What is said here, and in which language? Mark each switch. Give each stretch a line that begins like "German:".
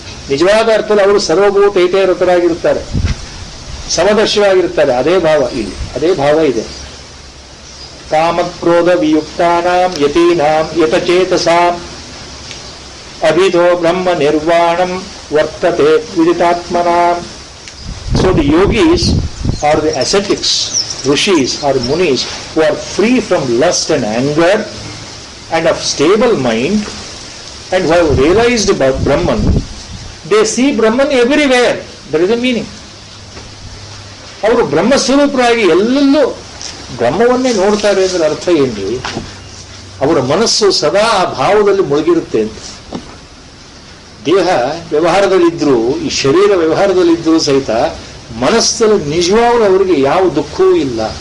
Kannada: ನಿಜವಾದ ಅರ್ಥದಲ್ಲಿ ಅವರು ಸರ್ವಭೂತೈತೇರತರಾಗಿರುತ್ತಾರೆ, ಸಮದರ್ಶಿಯಾಗಿರುತ್ತಾರೆ. ಅದೇ ಭಾವ ಇಲ್ಲಿ, ಅದೇ ಭಾವ ಇದೆ.
Sanskrit: ಕಾಮಕ್ರೋಧ ವಿಯುಕ್ತಾನಾಂ ಯತೀನಾಂ ಯತಚೇತಸಾಂ ಅಭಿಧೋ ಬ್ರಹ್ಮ ನಿರ್ವಾಣಂ ವರ್ತತೆ ವಿದಿತಾತ್ಮನಾಂ.
English: So the yogis or the ascetics, rishis or munis who are free from lust and anger and of stable mind and who have realized about Brahman, they see Brahman everywhere. That is the meaning.
Kannada: ಅವರು ಬ್ರಹ್ಮಸ್ವರೂಪರಾಗಿ ಎಲ್ಲೆಲ್ಲೂ ಬ್ರಹ್ಮವನ್ನೇ ನೋಡ್ತಾರೆ ಅಂದ್ರೆ ಅರ್ಥ ಏನ್ರಿ? ಅವರ ಮನಸ್ಸು ಸದಾ ಆ ಭಾವದಲ್ಲಿ ಮುಳುಗಿರುತ್ತೆ ಅಂತ. ದೇಹ ವ್ಯವಹಾರದಲ್ಲಿದ್ದರೂ, ಈ ಶರೀರ ವ್ಯವಹಾರದಲ್ಲಿದ್ದರೂ ಸಹಿತ ಮನಸ್ಸಲ್ಲಿ ನಿಜವಾಗ್ಲೂ ಅವರಿಗೆ ಯಾವ ದುಃಖವೂ ಇಲ್ಲ.